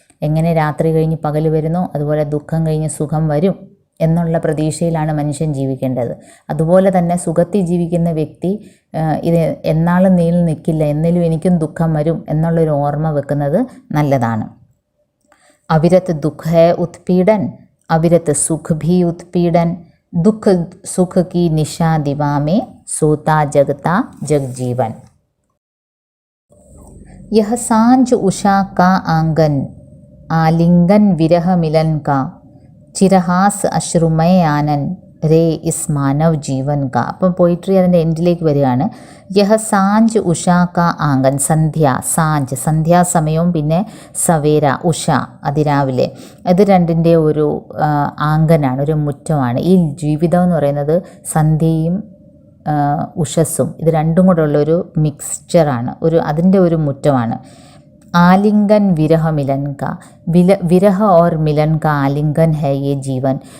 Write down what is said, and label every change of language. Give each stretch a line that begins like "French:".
Malayalam: എങ്ങനെ രാത്രി കഴിഞ്ഞ് പകൽ വരുന്നോ അതുപോലെ ദുഃഖം കഴിഞ്ഞ് സുഖം വരും എന്നുള്ള പ്രതീക്ഷയിലാണ് മനുഷ്യൻ ജീവിക്കേണ്ടത്. അതുപോലെ തന്നെ സുഖത്തിൽ ജീവിക്കുന്ന വ്യക്തി ഇത് എന്നാളും നീളി നിൽക്കില്ല, എന്നേലും എനിക്കും ദുഃഖം വരും എന്നുള്ളൊരു ഓർമ്മ വെക്കുന്നത് നല്ലതാണ്.
Hindi: अविरत दुख है उत्पीड़न, अविरत सुख भी उत्पीड़न, दुख सुख की निशा दिवा में, सोता जगता जगजीवन। यह सांझ उषा का आंगन, आलिंगन विरह मिलन का, ചിരഹാസ് അശ്രുമയ ആനൻ രേ ഇസ് മാനവ് ജീവൻ കാ.
Malayalam: അപ്പം പോയിട്രി അതിൻ്റെ എൻഡിലേക്ക് വരികയാണ്.
Hindi: യഹ സാഞ്ച് ഉഷാ കാ ആങ്കൻ,
Malayalam: സന്ധ്യ, സാഞ്ച് സന്ധ്യാസമയവും പിന്നെ സവേര ഉഷ അതിരാവിലെ, ഇത് രണ്ടിൻ്റെ ഒരു ആങ്കനാണ്, ഒരു മുറ്റമാണ്. ഈ ജീവിതം എന്ന് പറയുന്നത് സന്ധ്യയും ഉഷസ്സും ഇത് രണ്ടും കൂടെ ഉള്ളൊരു മിക്സ്ചറാണ്, അതിൻ്റെ ഒരു മുറ്റമാണ്.
Hindi: आलिंगन विरह मिलन का, विरह और मिलन का आलिंगन है ये जीवन.